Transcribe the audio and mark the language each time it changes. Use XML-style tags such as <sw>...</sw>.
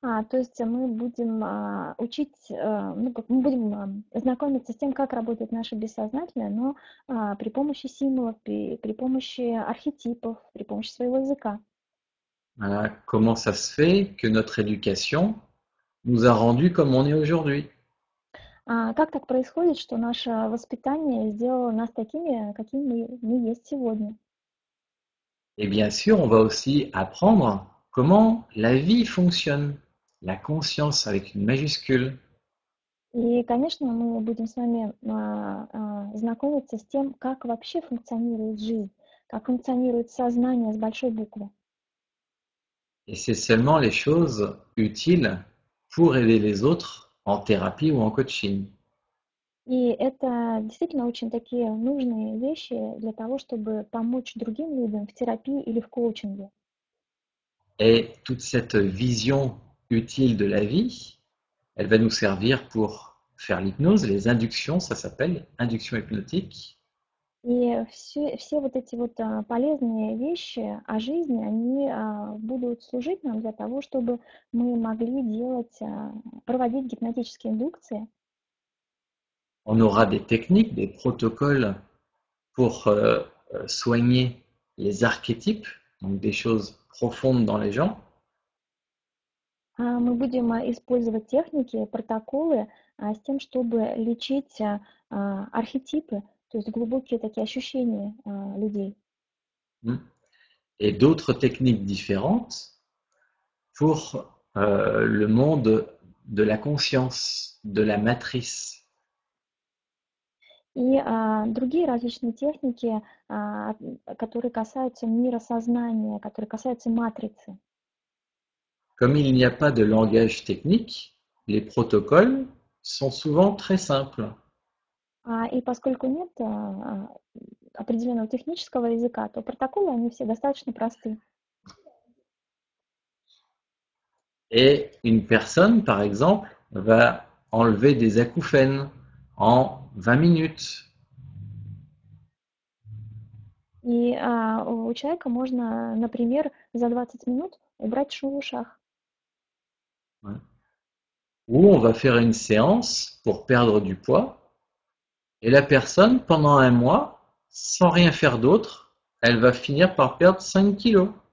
<ru>То есть мы будем учить, мы будем знакомиться с тем, как работает наше бессознательное, но при помощи символов, при помощи архетипов, при помощи своего языка.</ru> <fr>Voilà, comment ça se fait que notre éducation nous a rendus comme on est aujourd'hui.</fr> <ru>Как так происходит, что наше воспитание сделало нас такими, какими мы есть сегодня?</ru> <fr>Et bien sûr, on va aussi apprendre comment la vie fonctionne, la conscience avec une majuscule.</fr> <ru>И, конечно, мы будем с вами знакомиться с тем, как вообще функционирует жизнь, как функционирует сознание с большой буквы.</ru> <fr>Et c'est seulement les choses utiles pour aider les autres en thérapie ou en coaching.</fr> <ru>И это действительно очень такие нужные вещи для того, чтобы помочь другим людям в терапии или в коучинге.</ru> <fr>Et toute cette vision utile de la vie, elle va nous servir pour faire l'hypnose, les inductions, ça s'appelle induction hypnotique.</fr> <ru>И все вот эти вот полезные вещи о жизни, они будут служить нам для того, чтобы мы могли проводить гипнотические индукции.</ru> <fr>On aura des techniques, des protocoles pour soigner les archétypes, donc des choses profondes dans les gens.</fr> <ru>Мы будем использовать техники, протоколы с тем, чтобы лечить архетипы, то есть глубокие такие ощущения людей.</ru> <fr>Et d'autres techniques différentes pour le monde de la conscience, de la matrice.</fr> <ru>И другие различные техники, которые касаются мира сознания, которые касаются матрицы.</ru> <fr>Comme il n'y a pas de langage technique, les protocoles sont souvent très simples.</fr> <ru>И поскольку нет определенного технического языка, то протоколы, они все достаточно просты.</ru> <fr>Et une personne, par exemple, va enlever des acouphènes en 20 minutes.</fr> <ru>И у человека можно, например, за 20 минут убрать шум в ушах.</ru> <fr>Ouais. Ou on va faire une séance pour perdre du poids, et la personne, pendant un mois, sans rien faire d'autre, elle va finir par perdre 5 kilos.</fr>